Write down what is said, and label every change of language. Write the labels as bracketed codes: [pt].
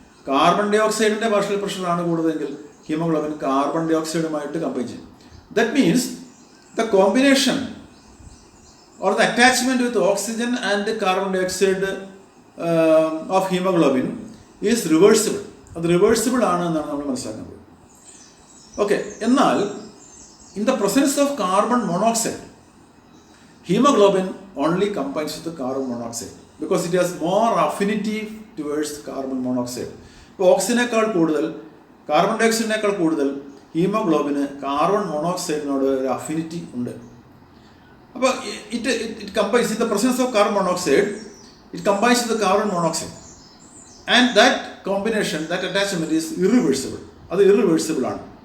[ml] Carbon dye ഓക്സൈഡിൻ്റെ partial പ്രഷറാണ് കൂടുതലെങ്കിൽ haemoglobin carbon dye ഓക്സൈഡുമായിട്ട് combine ചെയ്യും. [en] That means the combination or the attachment with oxygen and carbon dioxide of hemoglobin is reversible. [ml] അത് reversible ആണ് എന്നാണ് നമ്മൾ മനസ്സിലാക്കുന്നത്. Okay, എന്നാൽ [en] In the presence of carbon monoxide hemoglobin only combines with the carbon monoxide because it has more affinity towards carbon monoxide. [ml] ഇപ്പോൾ ഓക്സിജനേക്കാൾ കൂടുതൽ, carbon dye ഓക്സൈഡിനേക്കാൾ കൂടുതൽ haemoglobin carbon മോണോക്സൈഡിനോട് ഒരു അഫിനിറ്റി ഉണ്ട്. അപ്പോൾ [en] It combines in the presence of carbon monoxide, it combines with carbon monoxide and that combination, that attachment is irreversible. [ml] അത് irreversible ആണ്.